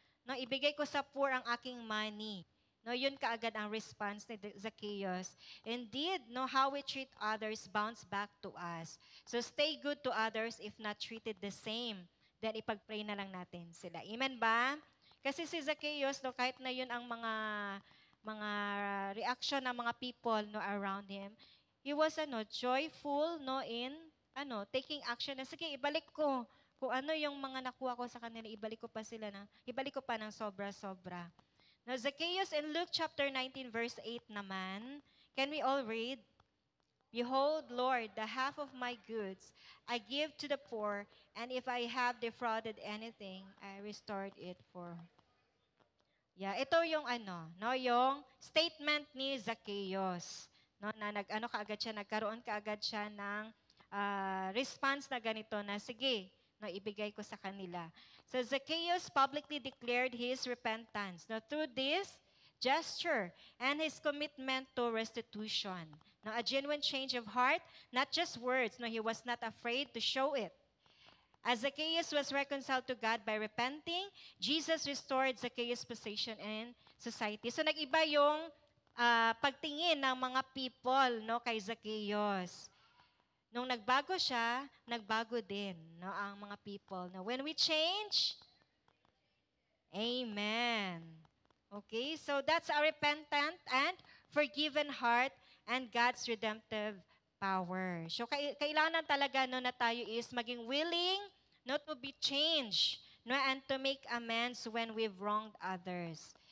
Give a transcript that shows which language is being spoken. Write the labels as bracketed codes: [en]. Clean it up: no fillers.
[tl] No, ibigay ko sa poor ang aking money. No, yun kaagad ang response ni Zacchaeus. [en] Indeed, no, how we treat others bounce back to us. So stay good to others if not treated the same. [tl] Then ipag-pray na lang natin sila. Amen ba? Kasi si Zacchaeus, no, kahit na yun ang mga reaction ng mga people no around him, [en] he was joyful no in taking action [tl] na sige ibalik ko kung ano yung mga nakuha ko sa kanila, ibalik ko pa ng sobra-sobra. [en] Now, Zacchaeus in Luke chapter 19 verse 8 naman, can we all read? Behold, Lord, the half of my goods I give to the poor, and if I have defrauded anything, I restored it for. [tl] Yeah, ito yung yung statement ni Zacchaeus. No, na nagkaroon kaagad siya ng response na ganito na sige, no, ibigay ko sa kanila. [en] So Zacchaeus publicly declared his repentance. Now through this gesture and his commitment to restitution. Now a genuine change of heart, not just words. No, he was not afraid to show it. As Zacchaeus was reconciled to God by repenting, Jesus restored Zacchaeus' position in society. [tl] So nag-iba yung pagtingin ng mga people no kay Zacchaeus. Nung nagbago siya, nagbago din no, ang mga people. [en] Now, when we change, amen. Okay, so that's a repentant and forgiven heart and God's redemptive power. [tl] So, kailangan talaga no, na tayo is maging willing no, [en] to be changed no, and to make amends when we've wronged others.